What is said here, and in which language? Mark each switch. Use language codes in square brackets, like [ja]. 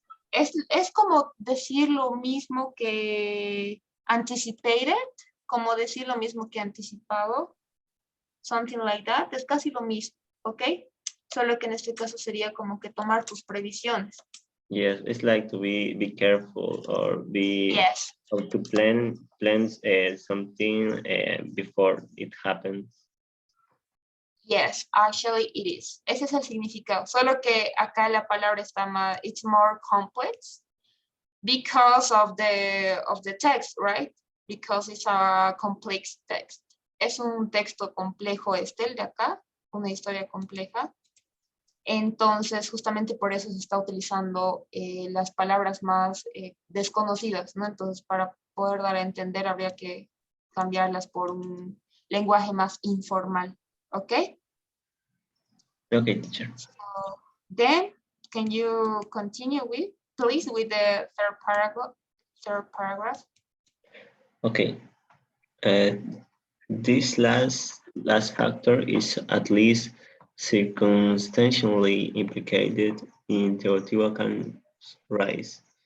[es] Es como decir lo mismo que anticipated, como decir lo mismo que anticipado, [en] something like that, [es] es casi lo mismo, ¿ok? Solo que en este caso sería como que tomar tus previsiones. [en] Yes, it's like to be careful or be Yes. or to plans something before it happens. Yes, actually it is. [es] Ese es el significado. Solo que acá la palabra está más, [en] it's more complex because of the text, right? Because it's a complex text. [es] Es un texto complejo este, el de acá, una historia compleja. Entonces, justamente por eso se está utilizando las palabras más desconocidas, ¿no? Entonces, para poder dar a entender, habría que cambiarlas por un lenguaje más informal, ¿ok? [en] Okay, teacher. So, then, can you continue with, please, with the third paragraph? Okay. This last factor is at least circumstantially implicated in Teotihuacan's rise.